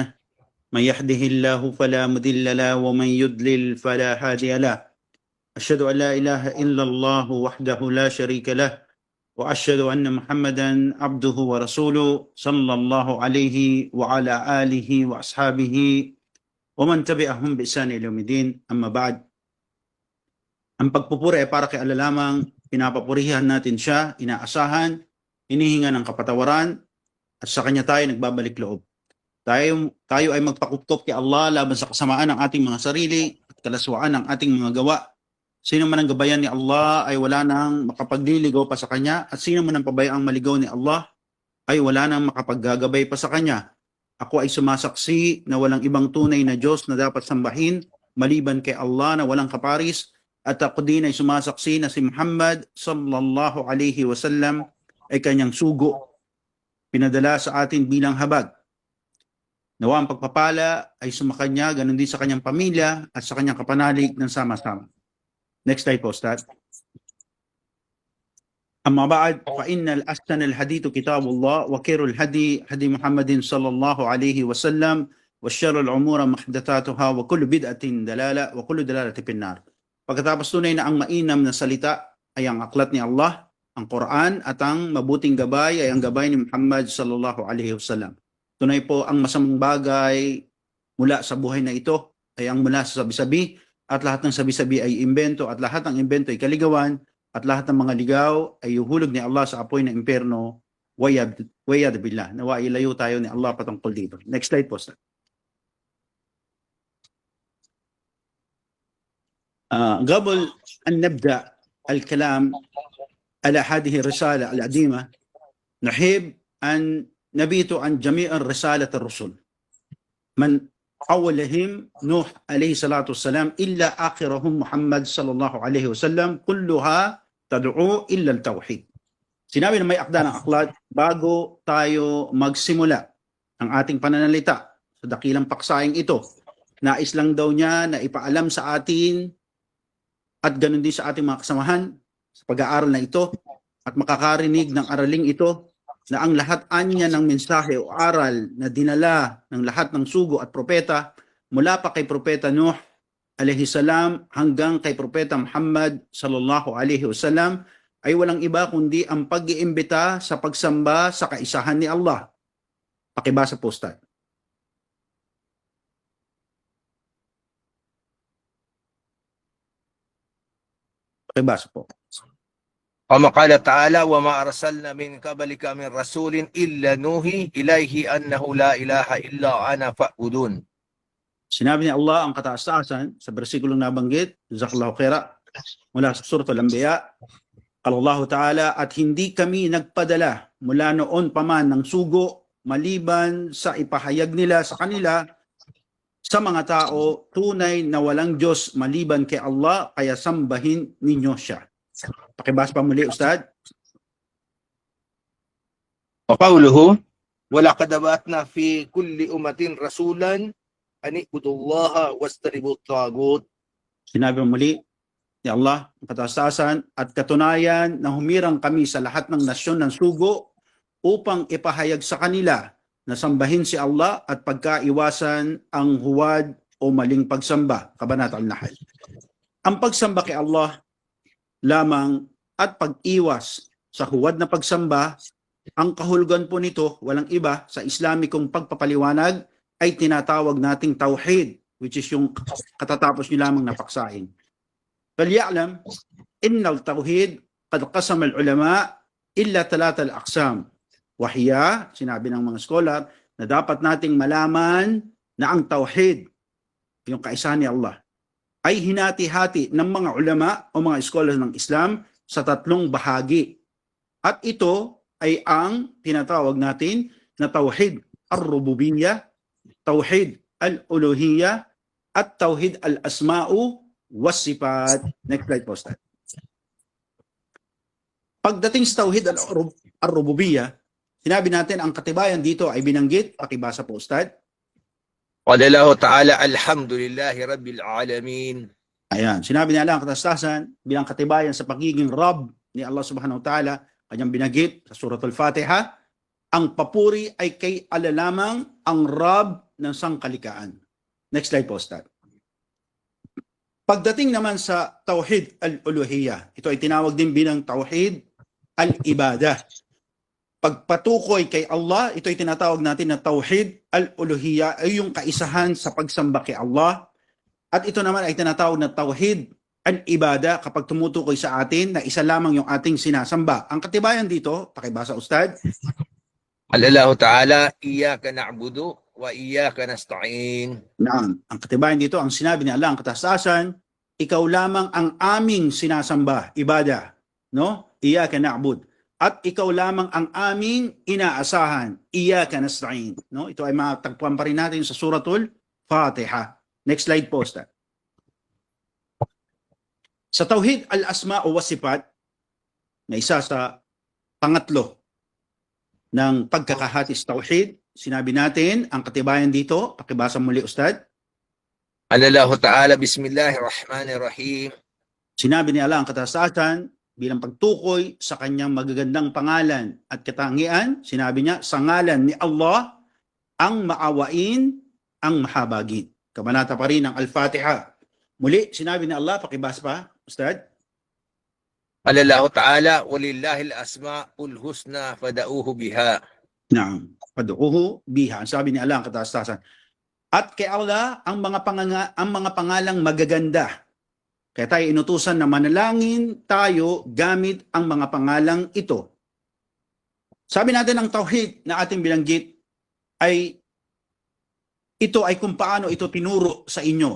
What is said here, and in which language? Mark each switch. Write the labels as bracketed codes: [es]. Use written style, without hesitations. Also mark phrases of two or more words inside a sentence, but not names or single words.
[ar] من يهده الله فلا مضل له ومن يضلل فلا هادي له. أشهد أن لا إله إلا الله وحده لا شريك له وأشهد أن محمدا عبده ورسوله صلى الله عليه وعلى آله وأصحابه ومن تبعهم بإحسان إلى يوم الدين. أما بعد. [tl] Ang pagpupuri ay para kay Allah lamang, pinapapurihan natin siya, inaasahan, hinihinga ng kapatawaran, at sa kanya tayo nagbabalik loob. Tayo ay magpakupkop kay Allah laban sa kasamaan ng ating mga sarili at kalaswaan ng ating mga gawa. Sino man ang gabayan ni Allah ay wala nang makapagliligaw pa sa kanya, at sino man ang pabayaang maligaw ni Allah ay wala nang makapaggagabay pa sa kanya. Ako ay sumasaksi na walang ibang tunay na Diyos na dapat sambahin maliban kay Allah na walang kaparis, at ako din ay sumasaksi na si Muhammad [ar] صلى الله عليه وسلم [tl] ay kanyang sugo, pinadala sa atin bilang habag. Nawa ang pagpapala ay sumakanya, ganun din sa kanyang pamilya at sa kanyang kapanalig ng sama-sama. [en] Next slide [tl] po, Ustad. [ar] أما بعد فإن أحسن الحديث كتاب الله وخير الهدي محمد صلى الله عليه وسلم وشر الأمور محدثاتها وكل بدعة ضلالة وكل ضلالة في النار. [tl] Pagkatapos tunay na ang mainam na salita ay ang aklat ni Allah, ang Quran, at ang mabuting gabay ay ang gabay ni Muhammad [ar] صلى الله عليه وسلم. [tl] Tunay po ang masamang bagay mula sa buhay na ito ay ang mula sa sabi-sabi, at lahat ng sabi-sabi ay imbento, at lahat ng imbento ay kaligawan, at lahat ng mga ligaw ay yuhulog ni Allah sa apoy ng impyerno. [ar] والعياذ بالله. [tl] Nawa ilayo tayo ni Allah patungkol dito. [en] Next slide po, sir. [ar] قبل أن نبدأ الكلام على هذه الرسالة العظيمة نحب أن نبيت عن جميع رسالة الرسل من أولهم نوح عليه الصلاة والسلام إلا آخرهم محمد صلى الله عليه وسلم كلها تدعو إلا التوحيد. [tl] Sinabi na may akda ng aklat bago tayo magsimula ang ating pananalita sa dakilang paksayang ito. Nais lang daw niya na ipaalam sa atin at ganun din sa ating mga kasamahan sa pag-aaral na ito at makakarinig ng araling ito na ang lahat anya ng mensahe o aral na dinala ng lahat ng sugo at propeta mula pa kay Propeta Nuh [ar] عليه السلام [tl] hanggang kay Propeta Muhammad [ar] صلى الله عليه وسلم [tl] ay walang iba kundi ang pag-iimbita sa pagsamba sa kaisahan ni Allah. Pakibasa po, Ustad. Pakibasa po. [ar] كما قال تعالى وما أرسلنا من قبلك من رسول إلا نوحي إليه أنه لا إله إلا أنا فاعبدون. [tl] Sinabi ni Allah ang kataas-taasan sa bersikulong nabanggit, [ar] جزاك الله خيرا, [tl] mula sa Surah Al-Anbiya, [ar] قال الله تعالى, [tl] at hindi kami nagpadala mula noon pa man ng sugo maliban sa ipahayag nila sa kanila sa mga tao tunay na walang Diyos maliban kay Allah, kaya sambahin ninyo siya. Pakibasa pa muli, Ustad. [ar] وقوله ولقد بعثنا في كل أمة رسولا أن اعبدوا الله واجتنبوا الطاغوت. [tl] Sinabi muli ni Allah, ang kataas-taasan, at katunayan na humirang kami sa lahat ng nasyon ng sugo upang ipahayag sa kanila na sambahin si Allah at pagkaiwasan ang huwad o maling pagsamba. Kabanata Al-Nahl. Ang pagsamba kay Allah lamang at pag-iwas sa huwad na pagsamba, ang kahulugan po nito walang iba sa Islamikong pagpapaliwanag ay tinatawag nating tauhid, [en] which is [tl] yung katatapos nyo lamang napaksain. [ar] فليعلم إن التوحيد قد قسم العلماء إلا 3 الأقسام. Wahiya, [tl] sinabi ng mga scholar, na dapat nating malaman na ang tauhid, yung kaisahan ni Allah, ay hinati-hati ng mga ulama o mga scholars ng Islam sa 3 bahagi. At ito ay ang tinatawag natin na [ar] توحيد الربوبية, توحيد الألوهية, [tl] at [ar] توحيد الأسماء والصفات. [en] Next slide [tl] po, Ustad. Pagdating sa [ar] توحيد الربوبية, [tl] sinabi natin ang katibayan dito ay binanggit. Pakibasa po, Ustad. [ar] قال الله تعالى الحمد لله رب العالمين. [tl] Ayan, sinabi ni Allah ang katastasan bilang katibayan sa pagiging Rabb ni Allah [ar] سبحانه وتعالى, [tl] kanyang binagit sa Suratul Fatiha, ang papuri ay kay Allah lamang, ang Rabb ng sangkalikaan. [en] Next slide [tl] po, Ustad. Pagdating naman sa [ar] توحيد الألوهية, [tl] ito ay tinawag din bilang [ar] توحيد العبادة. [tl] Pagpatukoy kay Allah, ito ay tinatawag natin na [ar] توحيد الألوهية, [tl] ay yung kaisahan sa pagsamba kay Allah. At ito naman ay tinatawag na [ar] توحيد العبادة [tl] kapag tumutukoy sa atin na isa lamang yung ating sinasamba. Ang katibayan dito, pakibasa Ustad. [ar] الله تعالى إياك نعبد وإياك نستعين. Naam. [tl] Ang katibayan dito, ang sinabi ni Allah ang katastasan, ikaw lamang ang aming sinasamba, ibadah, no? [ar] إياك نعبد. [tl] At ikaw lamang ang aming inaasahan, [ar] إياك نستعين, [tl] no? Ito ay matagpuan pa rin natin sa Suratul Fatiha. [en] Next slide [tl] po, Ustad. Sa [ar] توحيد الأسماء [tl] o Wasifat, na isa sa pangatlo ng pagkakahatis Tauhid, sinabi natin, ang katibayan dito, pakibasa muli, Ustad. [ar] الله تعالى بسم الله الرحمن الرحيم. [tl] Sinabi ni Allah ang katastasan bilang pagtukoy sa kanyang magagandang pangalan at katangian, sinabi niya, sa ngalan ni Allah, ang maawain, ang mahabagin. Kabanata pa rin ng Al-Fatiha. Muli, sinabi ni Allah, pakibasa pa, Ustad. [ar] الله تعالى ولله الأسماء الحسنى فادعوه بها. نعم فادعوه بها. [tl] Sabi ni Allah ang katastasan. At kay Allah ang mga pangalang magaganda. Kaya tayo inutusan na manalangin tayo gamit ang mga pangalang ito. Sabi natin ang tauhid na ating bilanggit ay ito ay kung paano ito tinuro sa inyo.